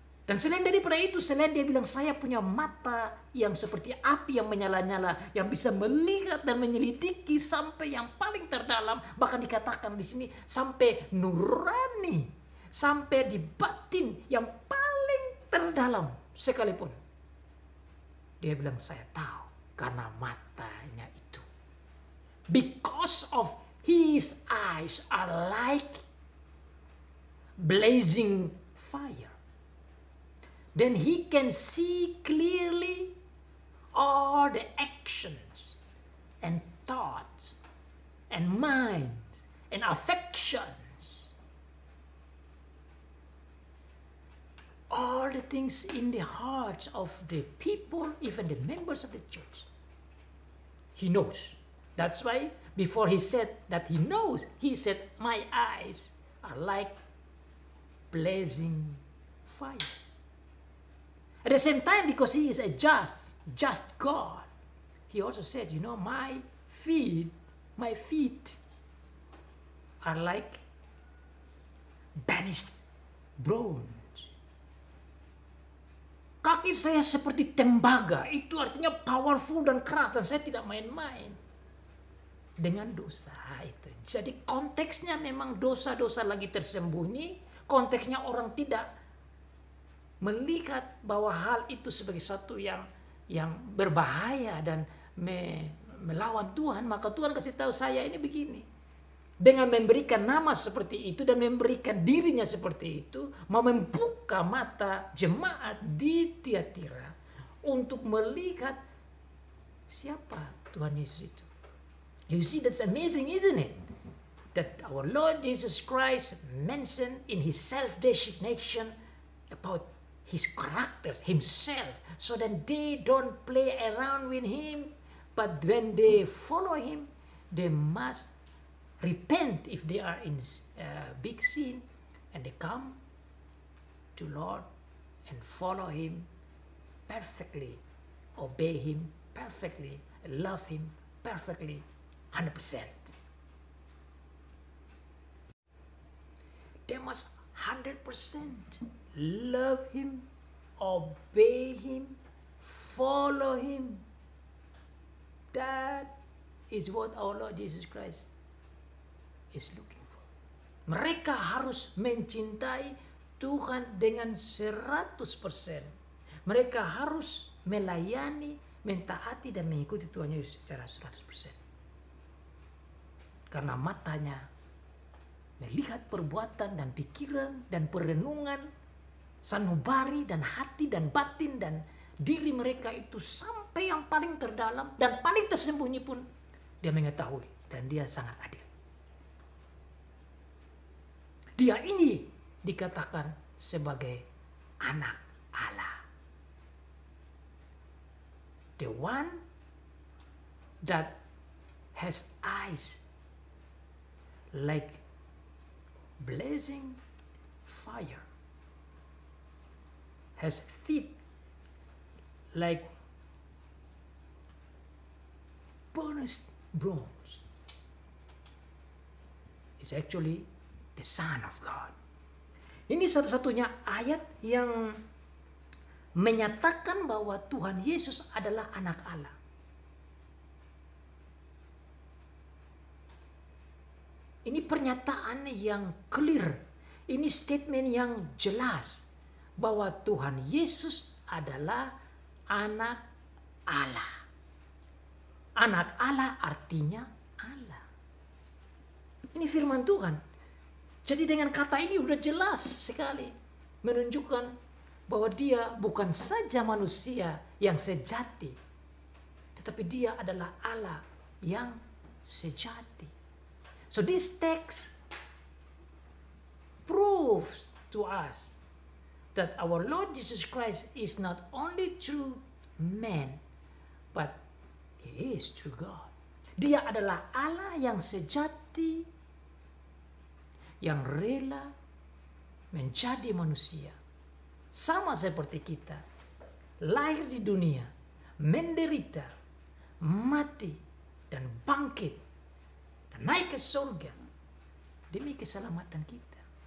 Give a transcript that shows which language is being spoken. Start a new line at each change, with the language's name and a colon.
Indonesian: Dan selain daripada itu, selain dia bilang saya punya mata yang seperti api yang menyala-nyala, yang bisa melihat dan menyelidiki sampai yang paling terdalam, bahkan dikatakan di sini sampai nurani, sampai di batin yang paling terdalam sekalipun. Dia bilang saya tahu karena matanya itu.
English: Because of his eyes are like blazing fire. Then he can see clearly all the actions and thoughts and minds and affections. All the things in the hearts of the people, even the members of the church. He knows. That's why before he said that he knows, he said, my eyes are like blazing fire. At the same time, because he is a just God, he also said, my feet are like burnished bronze.
Indonesian: Kaki saya seperti tembaga. Itu artinya powerful dan keras. Dan saya tidak main-main dengan dosa itu. Jadi konteksnya memang dosa-dosa lagi tersembunyi. Konteksnya orang tidak melihat bahwa hal itu sebagai satu yang berbahaya dan melawan Tuhan, maka Tuhan kasih tahu saya ini begini. Dengan memberikan nama seperti itu dan memberikan dirinya seperti itu, mau membuka mata jemaat di Tiatira untuk melihat siapa Tuhan Yesus itu.
English: You see, that's amazing, isn't it? That our Lord Jesus Christ mentioned in his self-designation about his characters, himself, so that they don't play around with him, but when they follow him, they must repent if they are in big sin, and they come to Lord and follow him perfectly, obey him perfectly, love him perfectly, 100%. They must 100% love him, obey him, follow him. That is what our Lord Jesus Christ is looking for.
Indonesian: Mereka harus mencintai Tuhan dengan 100%. Mereka harus melayani, mentaati dan mengikuti Tuhan Yesus secara 100%. Karena matanya melihat perbuatan dan pikiran dan perenungan sanubari dan hati dan batin dan diri mereka itu sampai yang paling terdalam dan paling tersembunyi pun dia mengetahui, dan dia sangat adil. Dia ini dikatakan sebagai anak Allah.
English: The one that has eyes like blazing fire, has feet like burnished bronze, is actually the Son of God.
Indonesian: Ini satu-satunya ayat yang menyatakan bahwa Tuhan Yesus adalah anak Allah. Ini pernyataan yang clear. Ini statement yang jelas bahwa Tuhan Yesus adalah anak Allah. Anak Allah artinya Allah. Ini firman Tuhan. Jadi dengan kata ini udah jelas sekali menunjukkan bahwa dia bukan saja manusia yang sejati, tetapi dia adalah Allah yang sejati.
English: So this text proves to us that our Lord Jesus Christ is not only true man, but he is true God.
Indonesian: Dia adalah Allah yang sejati, yang rela menjadi manusia, sama seperti kita, lahir di dunia, menderita, mati, dan bangkit, dan naik ke surga demi keselamatan kita.